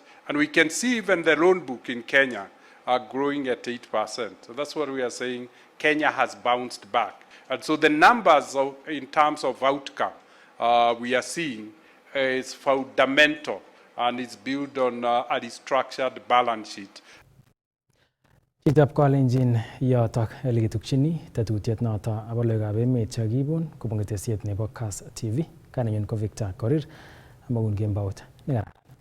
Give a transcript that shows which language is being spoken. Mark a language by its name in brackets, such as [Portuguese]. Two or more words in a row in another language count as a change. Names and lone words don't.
[English] And we can see even the loan book in Kenya are growing at 8%. So that's what we are saying. Kenya has bounced back. And so the numbers in terms of outcome we are seeing is fundamental and it's built on a restructured balance sheet. [Kalenjin] Chitab Kalenjin yotok elekitukchini tetutiet noto abo logoiwekab emet chekibun kobun ketesiet nebo Kass TV. Kanenyin ko Victor Korir amakun kembout nekararan.